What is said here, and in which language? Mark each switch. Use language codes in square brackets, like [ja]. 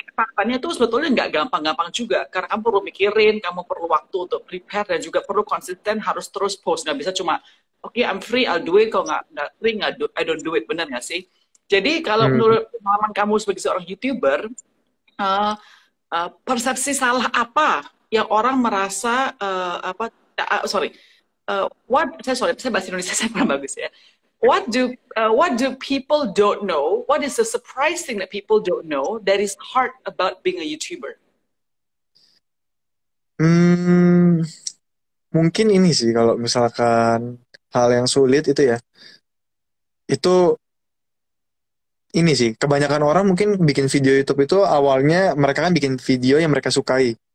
[id] faktanya tuh sebetulnya nggak gampang-gampang juga, karena kamu perlu mikirin, kamu perlu waktu untuk prepare dan juga perlu konsisten harus terus post, nggak bisa cuma oke, [en] I'm free, I'll do it, [id] kalau nggak free [en] I don't do it, [id] benar nggak sih? Jadi kalau Hmm. menurut pengalaman kamu sebagai seorang YouTuber, uh, persepsi salah apa yang orang merasa sorry, saya bahasa Indonesia saya kurang bagus ya. [en] What do people don't know? What is the surprise thing that people don't know that is hard about being a YouTuber? [id] Hmm, mungkin ini sih kalau misalkan hal yang sulit itu ya, itu ini sih kebanyakan orang mungkin bikin video YouTube itu awalnya mereka kan bikin video yang mereka sukai.